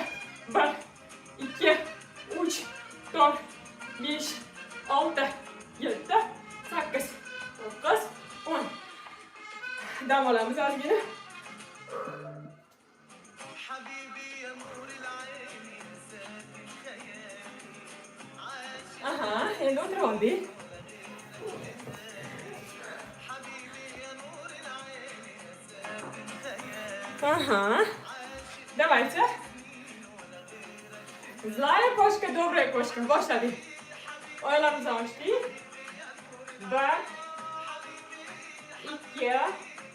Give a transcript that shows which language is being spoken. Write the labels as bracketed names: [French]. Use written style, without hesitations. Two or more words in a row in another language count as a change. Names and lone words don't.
[Uzbek] 1 2 3 4 5 6 7 8 9 10. Dam olamiz ozgina. Aha, endi o'tirib oldik. [Russian] Ага. Давайте. Злая кошка, добрая кошка. [Uzbek] Boshladik. Oyoqlarimizni ochdik. 1 2